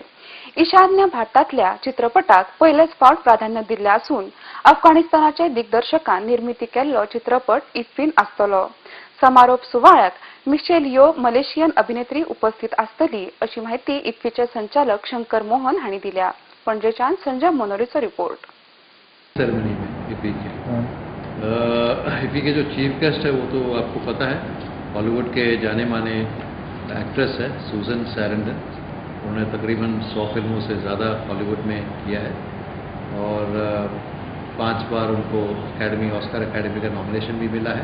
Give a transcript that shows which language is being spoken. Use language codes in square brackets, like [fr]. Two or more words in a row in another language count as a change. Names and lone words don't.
[kok] ईशान्य भारतांतल्या चित्रपटाक पयलेच फावट प्राधान्य दिल्ले आसून अफगाणिस्तानाचे दिग्दर्शकान निर्मिती केल्लो चित्रपट इफ्फीन आसतलो। समारोप सुवाळ्याक मिशेल यो मलेशियन अभिनेत्री उपस्थित आसतली अशी माहिती इफ्फीचे संचालक शंकर मोहन हांणी दिल्या। पणजेच्यान संजय मनोरीचो रिपोर्ट। [hi] सेरेमनी में इफ्फी के जो [en] chief guest [hi] है वो तो आपको पता है, हॉलीवुड के जाने माने एक्ट्रेस है सूजन सैरंडन। उन्होंने तकरीबन 100 फिल्मों से ज़्यादा हॉलीवुड में किया है और 5 बार उनको ऑस्कर एकेडमी का नॉमिनेशन भी मिला है।